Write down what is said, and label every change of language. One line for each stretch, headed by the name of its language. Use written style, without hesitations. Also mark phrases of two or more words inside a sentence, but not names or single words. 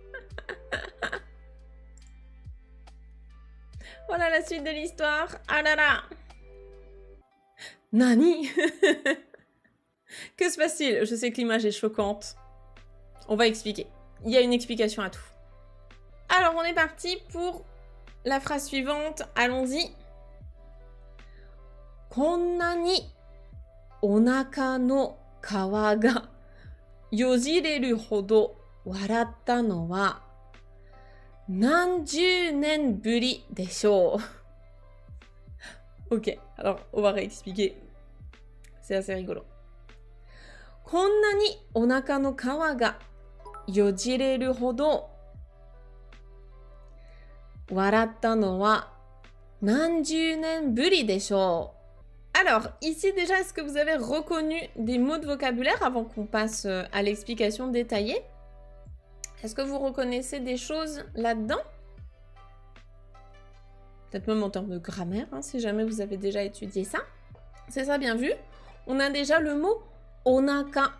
French: Voilà la suite de l'histoire. Ah là là. Nani? Que se passe-t-il? Je sais que l'image est choquante. On va expliquer. Il y a une explication à tout. Alors, on est parti pour la phrase suivante. Allons-y.
Japanese: こんなにお腹の皮がよじれるほど笑ったのは何十年ぶりでしょう.
French: Ok, alors on va réexpliquer. C'est assez rigolo.
Japanese: こんなにお腹の皮がよじれるほど笑ったのは何十年ぶりでしょう?
French: Alors, ici déjà, est-ce que vous avez reconnu des mots de vocabulaire avant qu'on passe à l'explication détaillée? Est-ce que vous reconnaissez des choses là-dedans? Peut-être même en termes de grammaire, hein, si jamais vous avez déjà étudié ça. C'est ça, bien vu. On a déjà le mot onaka.